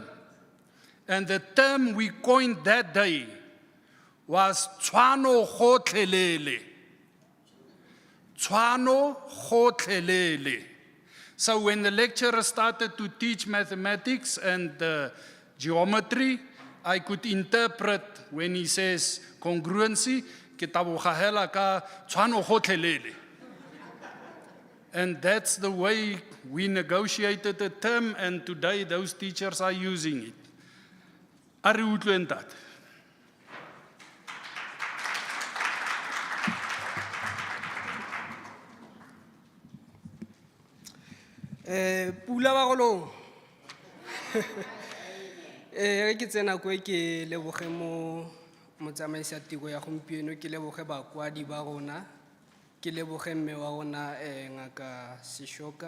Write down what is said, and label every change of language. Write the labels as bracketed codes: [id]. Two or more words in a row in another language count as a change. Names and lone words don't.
[en] And the term we coined that day was [tn] Tshwano Gotlhelele. Tshwano Gotlhelele. [en] So when the lecturer started to teach mathematics and geometry, I could interpret when he says congruency, [tn] ke taboga hela ka tshwano gotlhelele. [en] And that's the way we negotiated the term, and today those teachers are using it. [tn] A re utlweng ntate? Pula ba golong. Re ke tsena ko ke leboge mo motsamaisi a tiro ya gompieno, ke leboge bakwadi ba rona, ke leboge mme wa rona ngaka Seshoka.